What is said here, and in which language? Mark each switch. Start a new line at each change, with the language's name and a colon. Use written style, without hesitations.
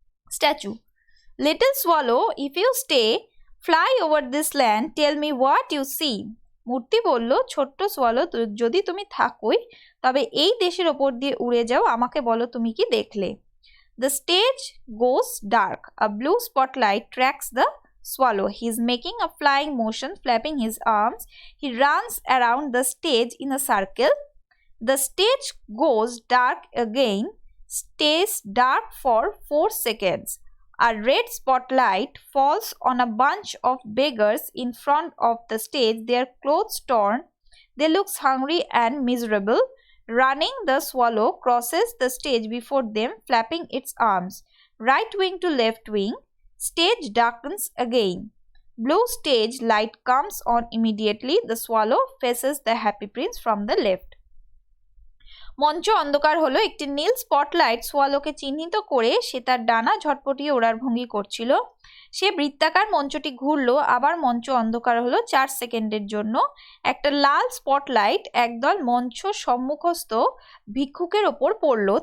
English: Statue, little swallow, if you stay, fly over this land, tell me what you see.
Bangla: মূর্তি বলল ছোট্ট swallow, যদি তুমি থাকোই তবে এই দেশের ওপর দিয়ে উড়ে যাও, আমাকে বলো তুমি কি দেখলে।
English: The stage goes dark. A blue spotlight tracks the swallow. He is making a flying motion, flapping his arms. He runs around the stage in a circle. The stage goes dark again, stays dark for 4 seconds. A red spotlight falls on a bunch of beggars in front of the stage, their clothes torn. They look hungry and miserable. Running, the swallow crosses the stage before them, flapping its arms. Right wing to left wing. Stage darkens again. Blue stage light comes on immediately. The swallow faces the happy prince from the left.
Bangla: মঞ্চ অন্ধকার হলো। একটি নীল spotlight সোয়ালোকে চিহ্নিত করে সে তার ডানা ঝটপটিয়ে ওড়ার ভঙ্গি করছিল। সে বৃত্তাকার মঞ্চটি ঘুরলো, আবার মঞ্চ অন্ধকার হলো 4 সেকেন্ডের জন্য। একটা লাল স্পটলাইট একদল মঞ্চ সম্মুখস্থ ভিক্ষুকের ওপর পড়লো।